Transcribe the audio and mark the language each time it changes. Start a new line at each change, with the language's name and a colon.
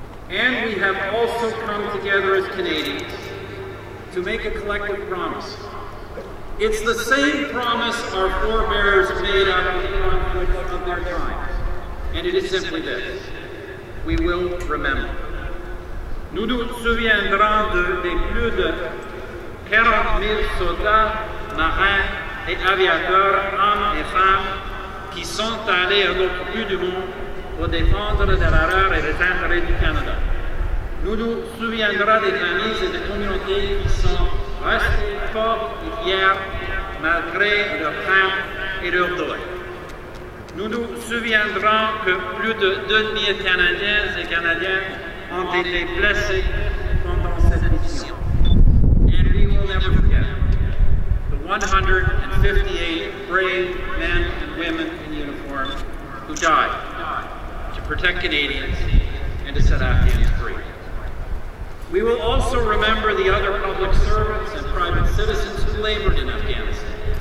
English: And we have also come together as Canadians to make a collective promise. It's the same promise our forebears made after the conflicts of their times, and it is simply this: we will remember.
French: Nous nous souviendrons des plus de 40 000 soldats, marins et aviateurs, hommes et femmes, qui sont allés à l'autre bout du monde pour défendre les valeurs et les intérêts du Canada. Nous nous souviendrons des familles et des communautés qui sont restées fortes et fières malgré leur crainte et leur deuil. Nous nous souviendrons que plus de 2000 Canadiens et Canadiennes ont été blessés pendant cette mission.
English: And we will never forget the 158 brave men and women in uniform who died to protect Canadians and to set Afghans free. We will also remember the other public servants and private citizens who labored in Afghanistan.